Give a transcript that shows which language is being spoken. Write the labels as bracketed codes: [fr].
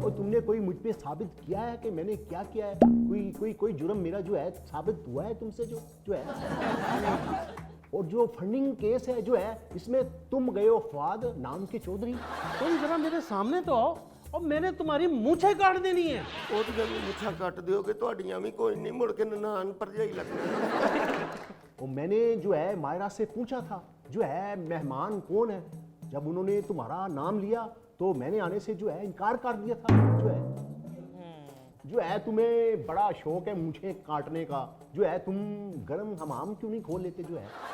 [hi] और तुमने कोई मुझ पे साबित किया है कि मैंने क्या किया है? कोई जुर्म मेरा जो है साबित हुआ है तुमसे जो है? और जो फंडिंग केस है जो है, इसमें तुम गए हो फवाद नाम के चौधरी। तुम जरा मेरे सामने तो आओ और मैंने तुम्हारी मूछें काट देनी है। [pa] ਉਹ ਤਾਂ ਜਦੋਂ ਮੁੱਛਾਂ ਕੱਟ ਦਿਓਗੇ ਤੁਹਾਡੀਆਂ ਵੀ ਕੋਈ ਨਹੀਂ ਮੁੜ ਕੇ ਨਨਾਣ ਭਰਜਾਈ ਲੱਗਣੀ। [hi] और मैंने जो है मायरा से पूछा था जो है मेहमान कौन है। जब उन्होंने तुम्हारा नाम लिया तो मैंने आने से जो है इनकार कर दिया था। जो है तुम्हें बड़ा शौक है मुझे काटने का, जो है तुम गर्म हमाम क्यों नहीं खोल लेते जो है?